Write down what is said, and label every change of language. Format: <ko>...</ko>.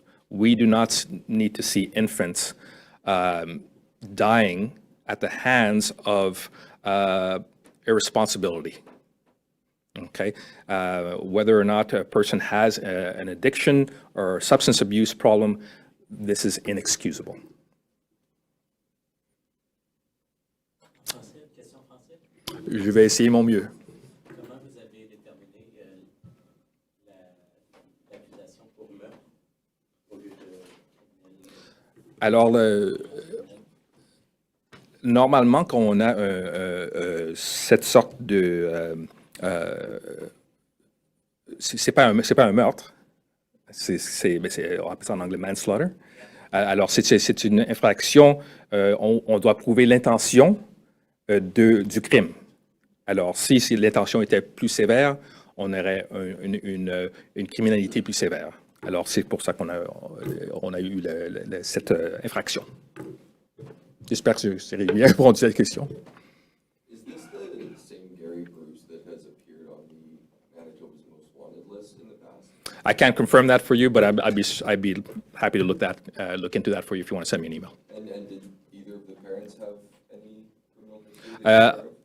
<en>We do not need to see infants dying at the hands of irresponsibility. Okay, whether or not a person has an addiction or a substance abuse problem, this is inexcusable.</en> <fr>Je vais essayer mon mieux. Comment vous avez déterminé l'accusation pour meurtre au lieu de... Alors, normalement, quand on a cette sorte de... c'est pas un meurtre, on appelle ça en anglais manslaughter. Alors, c'est une infraction, on doit prouver l'intention du crime. Alors, si l'intention était plus sévère, on aurait une criminalité plus sévère. Alors, c'est pour ça qu'on a eu cette infraction. J'espère que j'ai bien répondu à cette question.</fr> <en>Is this the same Gary Bruce that has appeared on the Manitoba's Most Wanted list in the past? I can't confirm that for you, but I'd be happy to look into that for you if you want to send me an email. And did either of the parents have any criminal history? that you're aware of?</en>